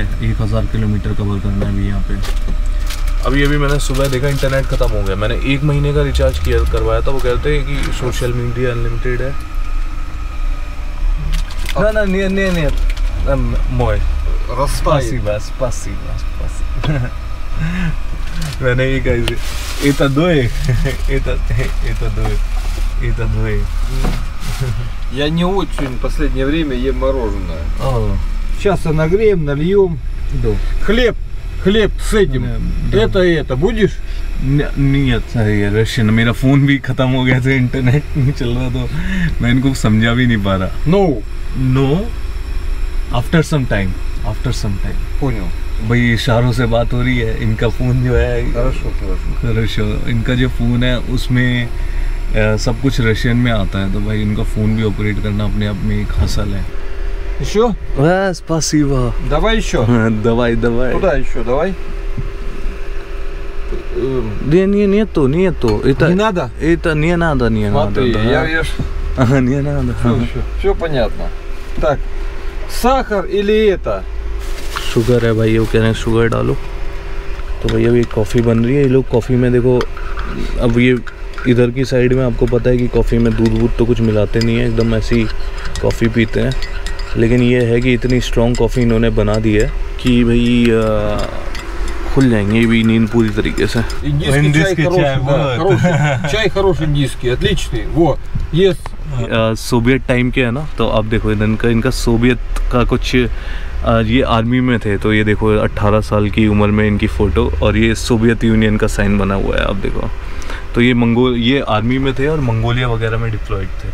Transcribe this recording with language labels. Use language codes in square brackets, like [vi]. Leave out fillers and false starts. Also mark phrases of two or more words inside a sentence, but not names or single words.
[hi] 1000 किलोमीटर कवर करना है अभी यहाँ पे। अभी मैंने सुबह देखा इंटरनेट ख़त्म हो गया। मैंने 1 महीने का रिचार्ज करवाया था। वो कहते हैं कि [en] social media [hi] अनलिमिटेड है। ना नहीं मोए Спасибо. मैंने ये कहा [ru] это двое. Я не очень в последнее время ем мороженое. Сейчас нагреем, нальем. Хлеб с этим. Это будешь? [hi] नहीं है रशियन। मेरा फ़ोन भी ख़त्म हो गया था, इंटरनेट नहीं चल रहा, तो मैं इनको समझा भी नहीं पा रहा। [en] no after some time. [ru] Понял. [hi] भाई इशारों से बात हो रही है। इनका फ़ोन जो है [ru] Хорошо. [hi] इनका जो फ़ोन है उसमें सब कुछ रशियन में आता है, तो भाई इनका फ़ोन भी ऑपरेट करना अपने आप में एक हसल है। [ru] Еще? Спасибо. Давай еще. давай. Куда еще? Давай. Нету. Не надо? Это не надо. Смотри, я вижу. Не надо. Все понятно. Так, сахар или это? [hi] शुगर है भाई, वो कह रहे हैं शुगर डालो। तो भैया अभी कॉफ़ी बन रही है। ये लोग कॉफ़ी में देखो, अब ये इधर की साइड में आपको पता है कि कॉफ़ी में दूध तो कुछ मिलाते नहीं है, एकदम ऐसी कॉफ़ी पीते हैं। लेकिन ये है कि इतनी [en] strong coffee [hi] इन्होंने बना दी है कि भाई खुल जाएंगे भी नींद पूरी तरीके से। [ru] Индийский чай хороший. Чай хороший индийский, отличный. Вот, есть. [en] Soviet time [hi] के है ना, तो अब देखो इनका सोवियत का कुछ ये आर्मी में थे, तो ये देखो 18 साल की उम्र में इनकी फ़ोटो, और ये सोवियत यूनियन का साइन बना हुआ है। अब देखो तो ये आर्मी में थे और मंगोलिया वगैरह में डिप्लॉयड थे।